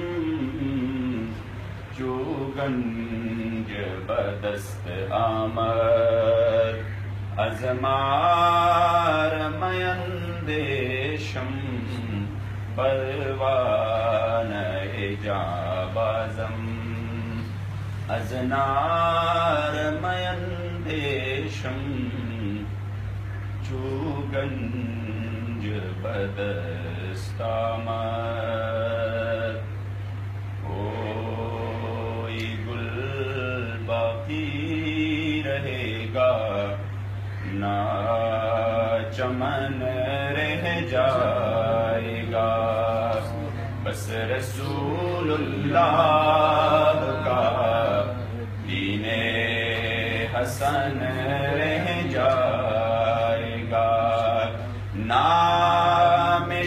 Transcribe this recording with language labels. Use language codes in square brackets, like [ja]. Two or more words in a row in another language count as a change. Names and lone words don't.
[fa] چو گنج بدست آمد از مار میندیشم پروانه جا بازم از نار میندیشم چو گنج بدست آمد [pa] کوئی گل [ur] باقی رہے گا نہ چمن رہ جائے گا بس رسول اللہ کا دین حسن رہ جائے گا نام